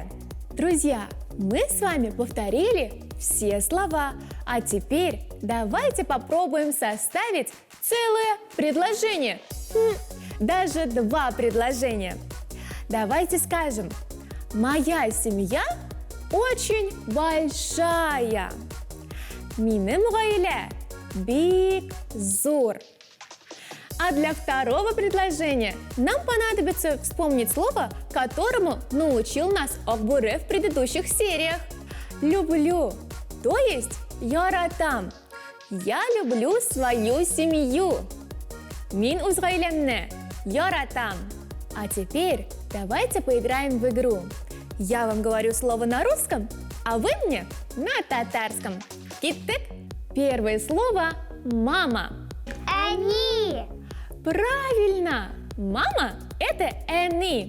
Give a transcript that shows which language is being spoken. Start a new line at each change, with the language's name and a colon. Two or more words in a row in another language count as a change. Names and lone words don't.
Russian: Друзья, мы с вами повторили все слова, а теперь давайте попробуем составить целое предложение. Даже два предложения. Давайте скажем: моя семья очень большая.
Tatar: Минем Гаилә бик зур.
Russian: А для второго предложения нам понадобится вспомнить слово, которому научил нас Ак Бүре в предыдущих сериях. Люблю, то есть яратам. Я люблю свою семью.
Tatar: Мин үз гаиләмне яратам.
Russian: А теперь давайте поиграем в игру. Я вам говорю слово на русском, а вы мне на татарском. Киттек. Первое слово – мама.
Tatar: Они.
Russian: Правильно! Мама – это они.